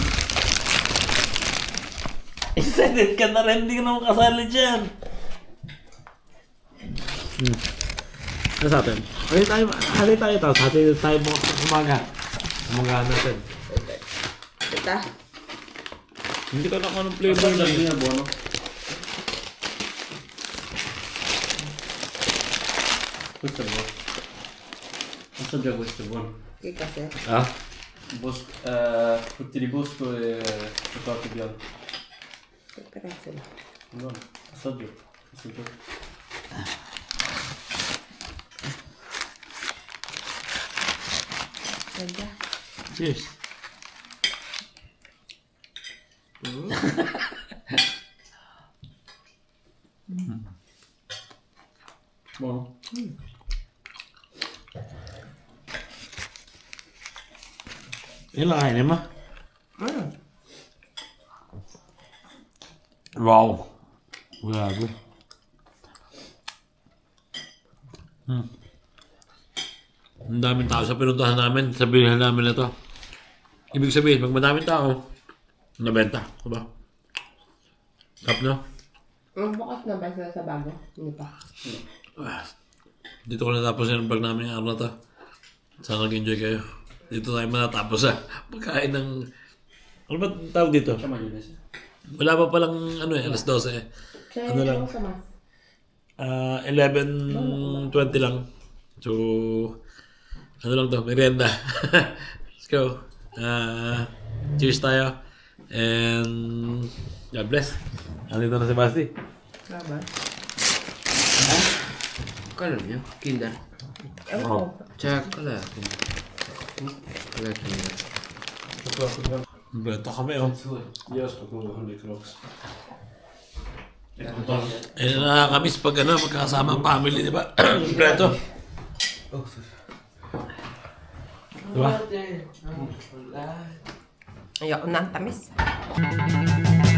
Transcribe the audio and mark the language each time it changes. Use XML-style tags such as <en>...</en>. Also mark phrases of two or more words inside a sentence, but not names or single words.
<tl>Excited ka na rin. Hindi ka naman kasali dyan. Ano sa atin? Hali tayo tapos. Hali tayo umaga. Umagahan natin. Ito. Hindi ko lang anong flavor na yun.</tl> <it>Questo è buono. Assaggia questo è buono. Che cos'è? Ah? Frutti di bosco e cioccolato bianco. Che prezzo è? Buono. Assaggio. Assaggio. Manja.</it> <en>Cheers.</en> <it>Buono.</it> <tl>Yan lang kainin mo? Wow. Grabe. Ang daming tao sa pinuntahan namin. Sa bilhan namin na to. Ibig sabihin, pag madaming tao, nabenta. Diba? Kap na? Bukas na ba sila sa bago? Hindi pa. Dito ko natapos yung vlog namin yung araw na to. Sana nag-enjoy kayo. Dito tayo manatapos sa pagkain ng... Ano ba tawag dito?</tl> <it>C'è maionese?</it> <tl>Wala pa palang ano eh, alas 12 eh. Ano lang? 11:20 lang. So, ano lang to, merienda.</tl> <en>Let's go. Cheers tayo. And God bless.</en> <tl>Nandito na si Basti.</tl> <it>Quello è il mio Kinder. Oh. Cioè, qual è? Qual è il Kinder?</it> <tl>Beto kami, oh. Yes, pagkuhan ni Crocs. Eh, nakakamiss pag ano, magkakasama ang family, di ba? Beto. Diba? Ayoko na ang tamis.</tl>